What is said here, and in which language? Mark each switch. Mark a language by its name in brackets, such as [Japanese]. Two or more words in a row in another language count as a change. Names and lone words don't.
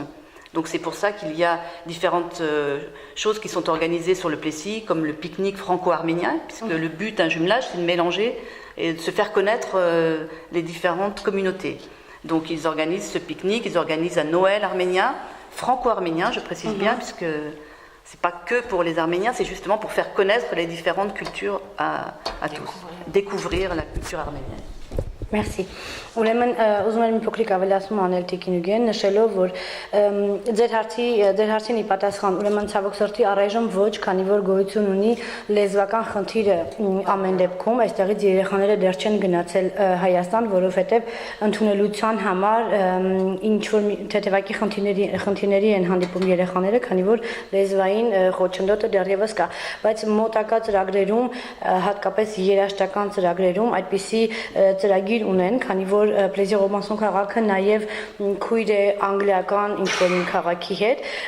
[French] Donc c'est pour ça qu'il y a différentes choses qui sont organisées sur le Plessis, comme le pique-nique franco-arménien, puisque le but d'un jumelage, c'est de mélanger et de se faire connaître les différentes communautés. Donc ils organisent ce pique-nique, ils organisent un Noël arménien, franco-arménien, je précise bien, puisque c'est pas que pour les Arméniens, c'est justement pour faire connaître les différentes cultures à tous, découvrir la culture arménienne. Merci. [Armenian] Ուրեմն ուզում եմ մի փոքրիկ ավելացում անել Տիկինուգեն, նշելով, որ ձեր հարցին ի պատասխան, ուրեմն ցավոք սրտի առայժմ ոչ, քանի որ գոյություն ունի լեզվական խնդիրը ամեն դեպքում, այստեղից երեխաները դեռ չեն գնացել Հայաստան, որովհետև ընդունելության համար ինչ որ թեթևակի խնդիրների են հանդիպում երեխաները, քանի որ լեզվային խոչընդոտը դեռևս կա, բայց մոտակա ծրագրերում, հատկապես երաժշտական ծրագրերում այդպիսի ծրագիր ունեն, քանի որ Plessis Robinson քաղաքը նաև քույր է անգլիական ինչ-որ մի քաղաքի հետ,